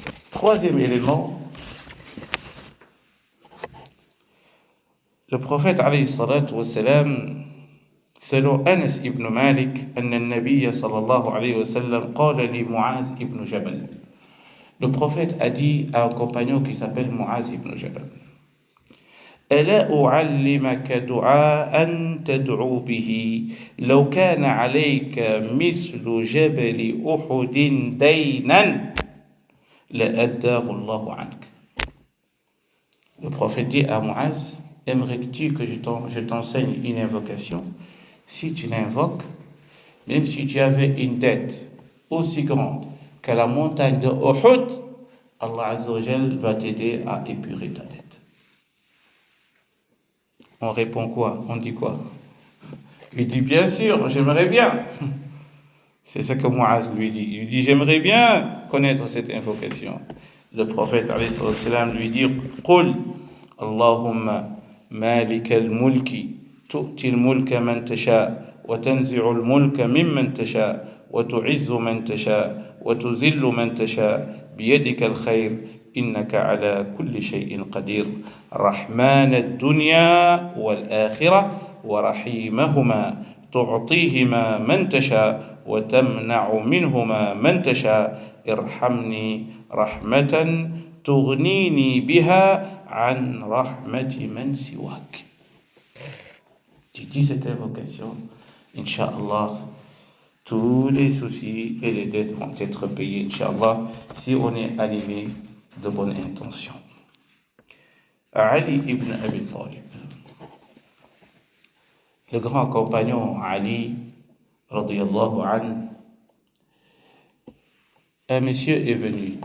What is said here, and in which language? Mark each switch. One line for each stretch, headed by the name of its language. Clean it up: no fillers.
French: Troisième élément, le prophète
Arabic: alayhi salatu wassalam,
French: selon
Arabic: Anas ibn Malik, أن النبي صلى الله عليه وسلم قال لمعاذ ibn Jabal.
French: Le prophète a dit à un compagnon qui s'appelle
Arabic: Muaz ibn Jabal, ألا أعلمك دعاء تدعو به لو كان عليك مثل جبل أحد دينا لأداه الله عنك.
French: Le prophète dit à Muaz, aimerais-tu que je t'enseigne une invocation? Si tu l'invoques, même si tu avais une dette aussi grande que la montagne de Uhud, Allah Azza wa Jal va t'aider à épurer ta dette. On répond quoi? On dit quoi? Il dit bien sûr, j'aimerais bien. C'est ce que Muaz lui dit. Il lui dit j'aimerais bien connaître cette invocation. Le prophète alayhi salam lui dit
Arabic: قل اللهم مالك الملك تؤتي الملك من تشاء وتنزع الملك ممن تشاء وتعز من تشاء وتذل من تشاء بيدك الخير إنك على كل شيء قدير رحمن الدنيا والآخرة ورحيمهما تعطيهما من تشاء وتمنع منهما من تشاء ارحمني رحمة تغنيني بها عن رحمة من سواك.
French: Tu dis cette invocation, Inch'Allah, tous les soucis et les dettes vont être payés, Inch'Allah, si on est animé de bonnes intentions. Ali ibn Abi Talib, le grand compagnon Ali, radiyallahu anhu, un monsieur est venu.